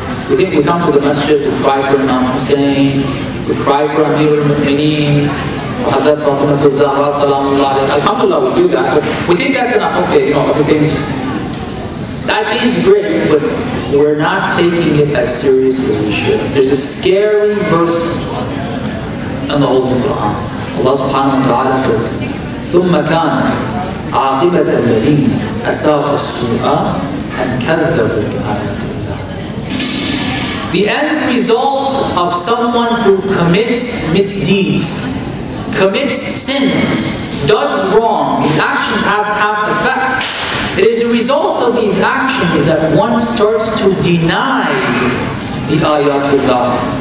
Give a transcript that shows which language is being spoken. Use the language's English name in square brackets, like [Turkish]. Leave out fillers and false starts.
[English] We think we come to the masjid, we cry for Imam Hussein, we cry for Amir al-Mu'mineen, Alhamdulillah, we do that, but we think that's enough. Okay, you know, everything's, that is great, but we're not taking it as serious as we should. There's a scary verse in the Holy Quran. Allah subhanahu wa ta'ala says, [Arabic] ثُمَّ كَانَ عَاقِبَةَ الَّذِينَ أَسَاءُوا السُّوءَ أَنْ كَذَّبُوا بِآيَاتِ اللَّهِ. [English] The end result of someone who commits misdeeds, commits sins, does wrong, his actions have effects. It is a result of these actions that one starts to deny the ayatullah.